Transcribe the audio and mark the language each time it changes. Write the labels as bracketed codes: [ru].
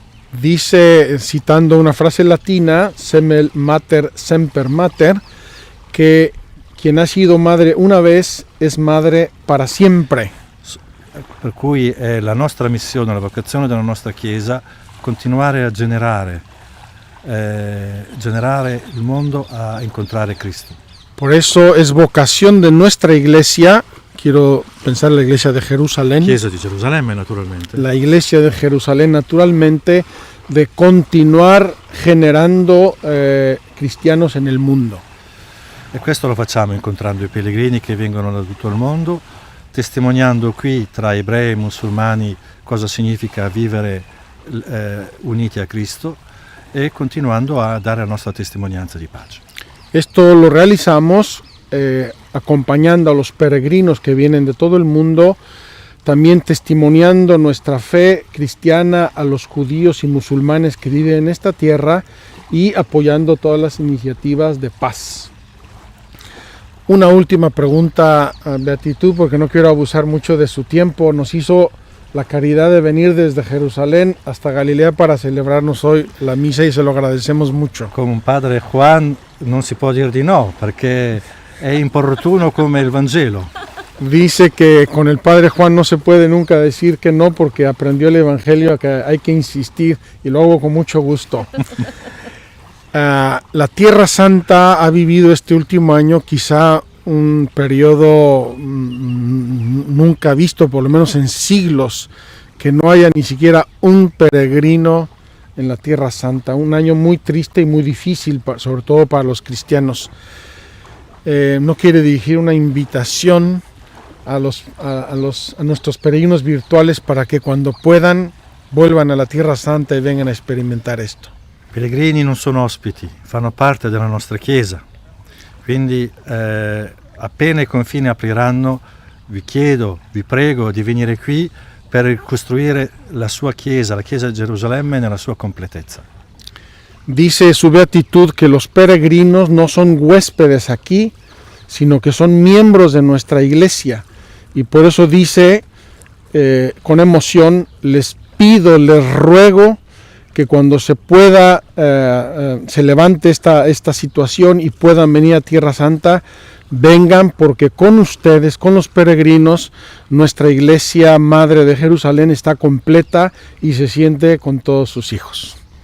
[es] Dice, citando una frase latina, [la] semel mater semper mater, [es] que quien ha sido madre una vez es madre para siempre. [it] Per cui è la nostra missione, la vocazione della nostra Chiesa, continuare a generare il mondo a incontrare Cristo. [es] Por eso es vocación de nuestra iglesia, quiero pensar en la iglesia de Jerusalén, [it] Chiesa di Gerusalemme naturalmente, [es] la iglesia de Jerusalén naturalmente, de continuar generando cristianos en el mundo. [it] e questo lo facciamo incontrando i pellegrini che vengono da tutto il mondo, testimoniando qui tra ebrei e musulmani cosa significa vivere uniti a Cristo e continuando a dare la nostra testimonianza di pace. [es] Esto lo realizamos acompañando a los peregrinos que vienen de todo el mundo, también testimoniando nuestra fe cristiana a los judíos y musulmanes que viven en esta tierra y apoyando todas las iniciativas de paz. Una última pregunta, Beatitud, porque no quiero abusar mucho de su tiempo. Nos hizo la caridad de venir desde Jerusalén hasta Galilea para celebrarnos hoy la misa y se lo agradecemos mucho. [it] Con un padre Juan non si può dire di no, perché è importuno come il Vangelo. [es] Dice que con el padre Juan no se puede nunca decir que no, porque aprendió el Evangelio que hay que insistir, y lo hago con mucho gusto. La Tierra Santa ha vivido este último año quizá un periodo nunca visto, por lo menos en siglos, que no haya ni siquiera un peregrino en la Tierra Santa. Un año muy triste y muy difícil, sobre todo para los cristianos. No quiere dirigir una invitación a nuestros peregrinos virtuales para que cuando puedan vuelvan a la Tierra Santa y vengan a experimentar esto. [it] I pellegrini non sono ospiti, fanno parte della nostra Chiesa, quindi appena i confini apriranno vi chiedo, vi prego di venire qui per costruire la sua Chiesa, la Chiesa di Gerusalemme nella sua completezza. [es] Dice su beatitud que los peregrinos no son huéspedes aquí, sino que son miembros de nuestra iglesia. Y por eso dice con emoción, les pido, les ruego que cuando se pueda, se levante esta situación y puedan venir a Tierra Santa, vengan, porque con ustedes, con los peregrinos, nuestra iglesia madre de Jerusalén está completa y se siente con todos sus hijos.